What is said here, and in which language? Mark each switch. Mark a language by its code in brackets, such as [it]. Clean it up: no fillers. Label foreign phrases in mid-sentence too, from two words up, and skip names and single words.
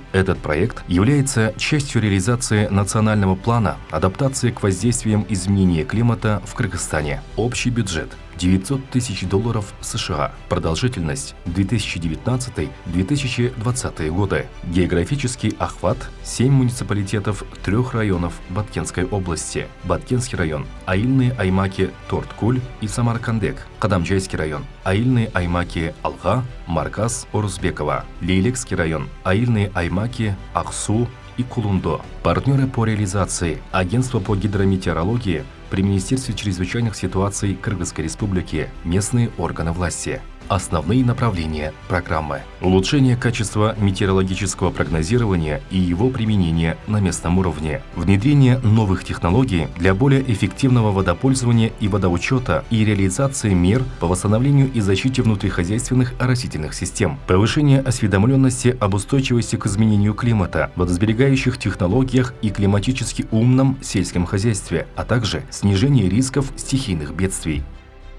[ru] Этот проект является частью реализации национального плана адаптации к воздействиям изменения климата в Кыргызстане. Общий бюджет $900 тысяч США. Продолжительность 2019-2020 годы. Географический охват 7 муниципалитетов 3 районов Баткенской области. Баткенский район, Айыльные Аймаки Торткуль и Самаркандек. Кадамжайский район, Айыльные Аймаки Алга, Марказ, Орузбекова. Лейлекский район, Айыльные Аймаки Ахсу и Кулундо. Партнеры по реализации: Агентство по гидрометеорологии при Министерстве чрезвычайных ситуаций Кыргызской Республики, местные органы власти. Основные направления программы: улучшение качества метеорологического прогнозирования и его применение на местном уровне, внедрение новых технологий для более эффективного водопользования и водоучета и реализации мер по восстановлению и защите внутрихозяйственных оросительных систем, повышение осведомленности об устойчивости к изменению климата, водосберегающих технологиях и климатически умном сельском хозяйстве, а также снижение рисков стихийных бедствий.